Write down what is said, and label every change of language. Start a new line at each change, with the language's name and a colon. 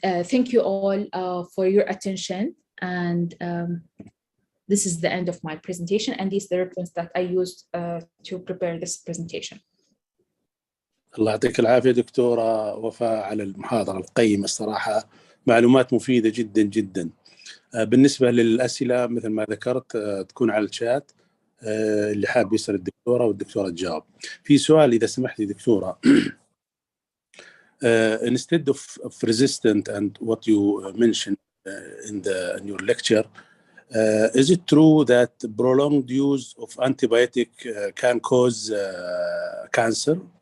English: Thank you all for your attention. And this is the end of my presentation. And these are the references that I used to prepare this presentation.
Arabic: الله يعطيك العافية دكتورة وفاء على المحاضرة القيمة الصراحة، معلومات مفيدة جدا جدا. بالنسبة للأسئلة مثل ما ذكرت تكون على الشات، اللي حاب يسأل الدكتورة والدكتورة تجاوب. في سؤال إذا سمحت لي دكتورة.
English: Instead of resistant and what you mentioned in your lecture, is it true that prolonged use of antibiotic can cause cancer?